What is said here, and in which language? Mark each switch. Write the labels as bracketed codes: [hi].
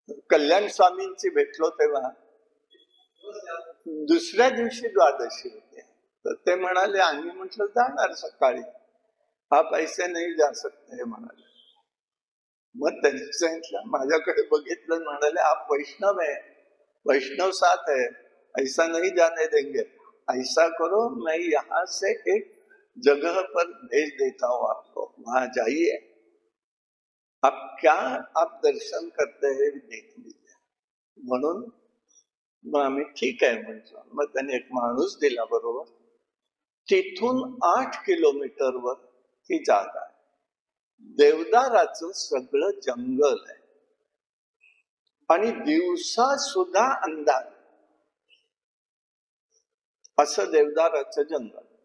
[mr] कल्याण स्वामींची भेटलो तेव्हा दुसऱ्या दिवशी द्वादशी होती. तर ते म्हणाले, आम्ही म्हटलं जाणार सकाळी, [hi] आप ऐसे नहीं जा सकते [mr] म्हणाले. मग त्यांनी सांगितलं, माझ्याकडे बघितलं, म्हणाले [hi] आप वैष्णव है, वैष्णव साथ है, ऐसा नहीं जाने देंगे. ऐसा करो, मैं यहाँ से एक जगह पर भेज देता हूँ आपको, वहां जाइए, आप क्या आप दर्शन करते हैं देख लीजिए. [mr] म्हणून मग आम्ही ठीक आहे म्हटलं. मग त्याने एक माणूस दिला बरोबर. तिथून 8 किलोमीटरवर ती जागा आहे. देवदाराचं सगळं जंगल आहे आणि दिवसा सुद्धा अंधार, असं देवदाराचं जंगल.